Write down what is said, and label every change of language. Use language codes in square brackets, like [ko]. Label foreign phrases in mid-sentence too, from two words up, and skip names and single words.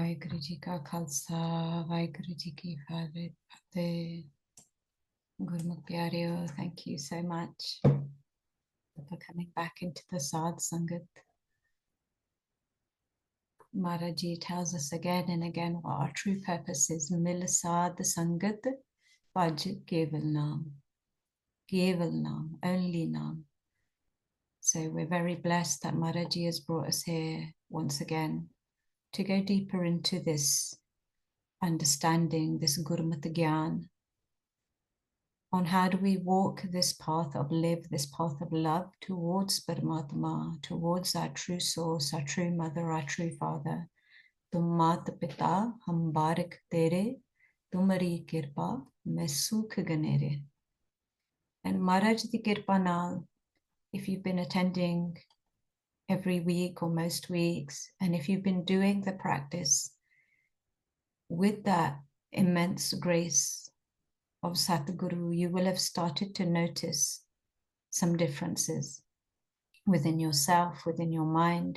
[pa] ਵਾਹਿਗੁਰੂ ਜੀ ਕਾ ਖਾਲਸਾ ਵਾਹਿਗੁਰੂ ਜੀ ਕੀ ਫਤਿਹ ਗੁਰਮੁਖ ਪਿਆਰਿਓ, [en] thank you so much for coming back into the Sadh Sangat. Maharaji tells us again and again what our true purpose is. [pa] ਮਿਲ ਸਾਧ ਸੰਗਤ ਭਜ ਕੇਵਲ ਨਾਮ. ਕੇਵਲ ਨਾਮ, [en] only Naam. So we're very blessed that Maharaji has brought us here once again to go deeper into this understanding, this [pa] ਗੁਰਮਤਿ ਗਿਆਨ, [en] on how do we walk this path of this path of love towards Paramatma, towards our true source, our true mother, our true father. [pa] ਤੁਮ ਮਾਤ ਪਿਤਾ ਹਮ ਬਾਰਿਕ ਤੇਰੇ, ਤੁਮਰੀ ਕਿਰਪਾ ਮਹਿ ਸੂਖ ਘਨੇਰੇ. And ਮਹਾਰਾਜ ਦੀ ਕਿਰਪਾ ਨਾਲ, [en] if you've been attending every week or most weeks, and if you've been doing the practice with that immense grace of Satguru, you will have started to notice some differences within yourself, within your mind.